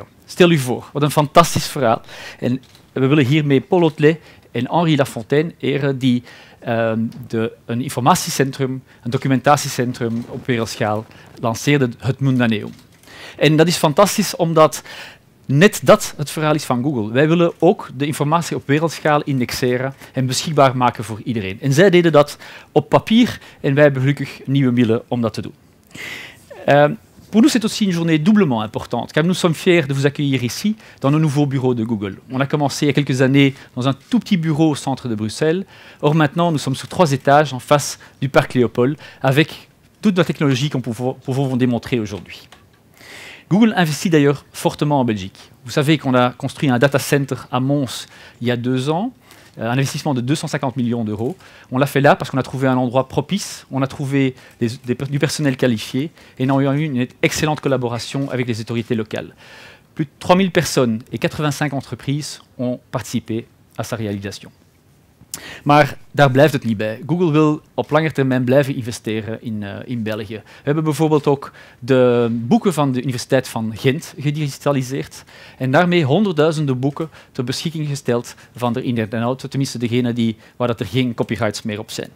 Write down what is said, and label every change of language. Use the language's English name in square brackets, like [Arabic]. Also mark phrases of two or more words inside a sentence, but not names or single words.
[Dutch] Stel u voor, wat een fantastisch verhaal. En we willen hiermee Paul Hotelet en Henri Lafontaine eren die een informatiecentrum, een documentatiecentrum op wereldschaal lanceerden, het Mundaneum. En dat is fantastisch omdat net dat het verhaal is van Google. Wij willen ook de informatie op wereldschaal indexeren en beschikbaar maken voor iedereen. En zij deden dat op papier en wij hebben gelukkig nieuwe middelen om dat te doen. [French] Pour nous, c'est aussi une journée doublement importante, car nous sommes fiers de vous accueillir ici, dans nos nouveaux bureaux de Google. On a commencé il y a quelques années dans un tout petit bureau au centre de Bruxelles. Or maintenant, nous sommes sur 3 étages en face du parc Léopold, avec toute la technologie qu'on pouvons vous démontrer aujourd'hui. Google investit d'ailleurs fortement en Belgique. Vous savez qu'on a construit un [English] data center [French] à Mons il y a 2 ans, un investissement de 250 millions d'euros. On l'a fait là parce qu'on a trouvé un endroit propice, on a trouvé du personnel qualifié et on a eu une excellente collaboration avec les autorités locales. Plus de 3000 personnes et 85 entreprises ont participé à sa réalisation. [Dutch] Maar daar blijft het niet bij. Google wil op lange termijn blijven investeren in België. We hebben bijvoorbeeld ook de boeken van de Universiteit van Gent gedigitaliseerd en daarmee honderdduizenden boeken ter beschikking gesteld van de inhoud, tenminste degene waar er geen copyrights meer op zijn.